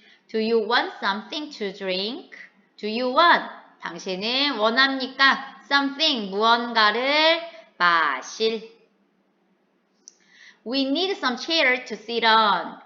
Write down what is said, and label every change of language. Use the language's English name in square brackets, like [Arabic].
[English] Do you want something to drink? Do you want? [Korean] 당신은 원합니까? Something, 무언가를 마실. [English] We need some chairs to sit on.